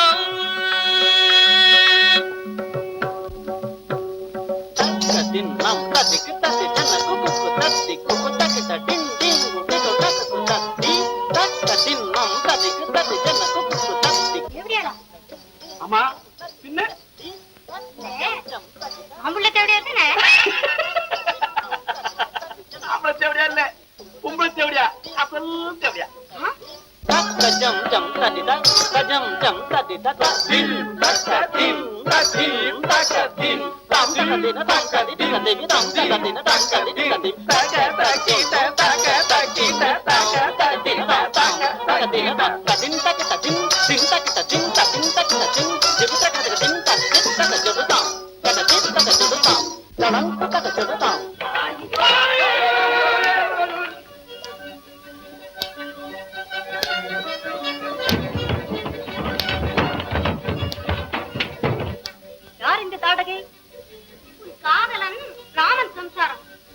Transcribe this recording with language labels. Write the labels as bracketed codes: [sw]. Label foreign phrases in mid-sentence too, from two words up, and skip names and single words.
[ta] தின்னம் ததிக்கு ததி ஜன குக்கு ததி குக்கு தகிட டின் டின் குக்கு தகு ததி தக்க தின்னம் ததிக்கு ததி ஜன குக்கு ததி. எப்படியாடா ஆமா பின்ன அம்புள்ள தேவையா தானே? தேவடியா அசல் தேவடியா Tajam jam tadi tak, tajam jam tadi tak. Dim takadim, tadim takadim. Tam takadim, takadim, takadim, tam takadim, takadim, takadim. Takadim, takadim, takadim, takadim, takadim, takadim, dim takadim, tadim takadim, dim takadim, tadim takadim, tam. Takadim, takadim, tam. Dalam takadim, tam. யார் இந்த தாடகை? உன் காதலன் ராமன் சம்சாரம்.